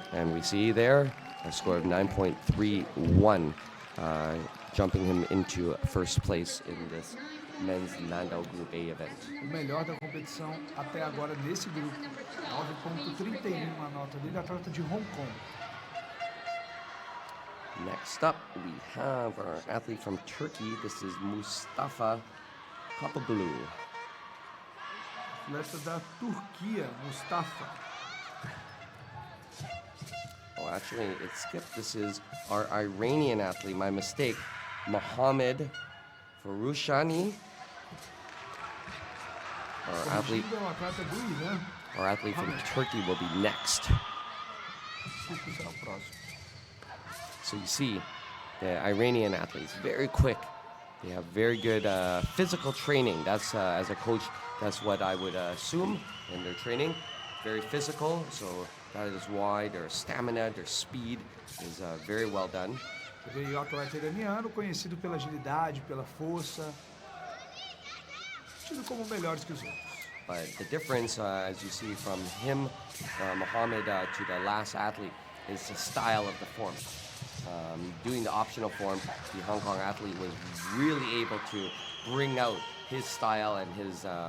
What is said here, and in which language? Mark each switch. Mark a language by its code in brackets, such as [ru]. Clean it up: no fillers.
[en] And we see there a score of 9.31. jumping him into first place in this men's Nandao Group A event. [pt] O melhor da competição até agora nesse grupo. 9.31 a nota dele, atleta de Hong Kong. [en] Next up, we have our athlete from Turkey. This is Mustafa Kapaglu. [pt] Atleta da Turquia, Mustafa. [en] Oh, actually, it skipped. This is our Iranian athlete. My mistake. Mohammed Farushani. Our athlete, [pt] Corrigindo, é um atleta do Irã. [en] our athlete from Turkey will be next. [pt] Turco será o próximo. [en] So you see, the Iranian athletes, very quick. They have very good physical training. That's, as a coach, that's what I would assume in their training. Very physical, so that is why their stamina, their speed is very well done. [pt] Veio o atleta iraniano, conhecido pela agilidade, pela força, tido como melhores que os outros. [en] But the difference, as you see from him, Mohammed, to the last athlete, is the style of the form. Doing the optional form, the Hong Kong athlete was really able to bring out his style and his